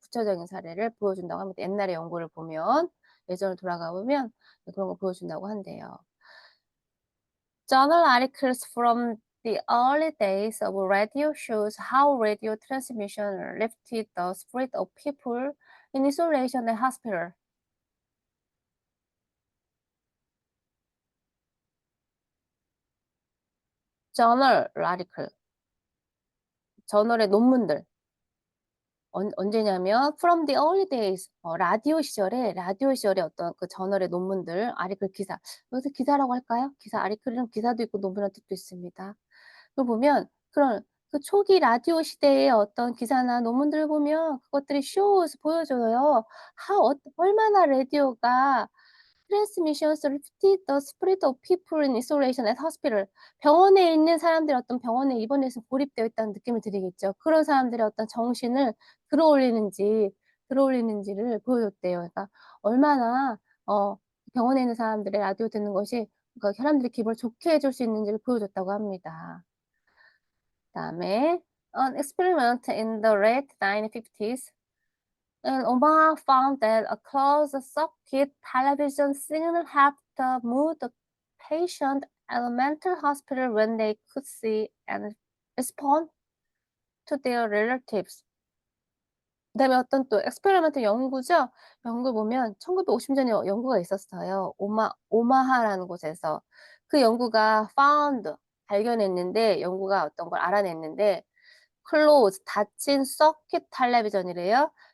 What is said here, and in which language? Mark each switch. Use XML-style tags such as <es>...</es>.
<ko>구체적인 사례를 보여준다고 합니다. 옛날의 연구를 보면, 예전을 돌아가 보면 그런 거 보여준다고 한대요.</ko> <en>Journal articles from the early days of radio shows how radio transmission lifted the spirit of people in isolation at hospital.</en> <ko>Journal article, 저널의 논문들. 언제냐면 from the early days, 라디오 시절에 어떤 그 저널의 논문들, 아리클 기사. 여기서 기사라고 할까요? 기사, 아리클은 기사도 있고 논문이라는 뜻도 있습니다. 그걸 보면 그 초기 라디오 시대의 어떤 기사나 논문들을 보면 그것들이 shows 보여줘요.</ko> <en>얼마나 라디오가 transmissions lifted the spirit of people in isolation at hospital.</en> <ko>병원에 있는 사람들이 어떤 병원에 입원해서 고립되어 있다는 느낌을 드리겠죠. 그런 사람들의 어떤 정신을 들어올리는지를 보여줬대요. 그러니까 얼마나 병원에 있는 사람들의 라디오 듣는 것이 그러니까 사람들이 기분을 좋게 해줄 수 있는지를 보여줬다고 합니다.</ko> <en>그다음에 an experiment in the late 1950s, and Obama found that a closed-circuit television signal helped move the patient at a mental hospital when they could see and respond to their relatives.</en> <ko>그다음에 어떤 또 엑스페리먼트 연구죠. 연구 보면 1950년에 연구가 있었어요. 오마하라는 곳에서 그 연구가 found 발견했는데 연구가 어떤 걸 알아냈는데 close 닫힌 서킷 텔레비전이래요.</ko>